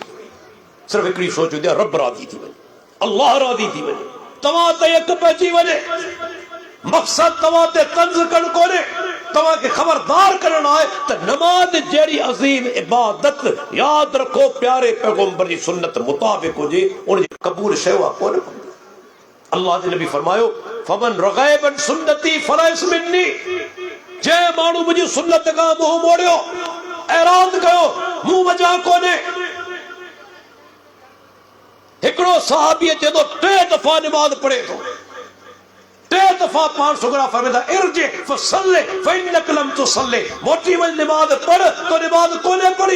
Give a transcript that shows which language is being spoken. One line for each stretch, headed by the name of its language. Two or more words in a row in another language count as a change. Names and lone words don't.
Sindhi: सिर्फ़ु हिकिड़ी सोच हूंदी आहे, रब राज़ी थी वञे, अल्लाह राज़ी थी वञे, तव्हां ते हक़ पइजी वञे। मक़सद तव्हां ते तंज़ करणु कोन्हे, तव्हांखे ख़बरदार करणु आहे त नमाज़ जहिड़ी अज़ीम इबादत, यादि रखो, प्यारे पैगम्बर जी सुन्नत मुताबिक़ हुजे, उनजी क़बूल शइ आहे कोन। अल्लाह जे नबी फरमायो,
Arabic: فمن رغب عن سنتي فليس مني,
Sindhi: जे माण्हू मुंहिंजी सुन्नत खां मुंहुं मोड़ियो, ऐराज़ कयो, मूं वजह कोन्हे। हिकिड़ो सहाबी चए थो 3 दफ़ा नमाज़ पढ़े थो, 3 दफ़ा पाण सुगरा फरमाईंदा
Arabic: ارجع فصل فإنك لم تصل,
Sindhi: मोटी वञ नमाज़ पढ़, तो नमाज़ कोन्हे पढ़ी।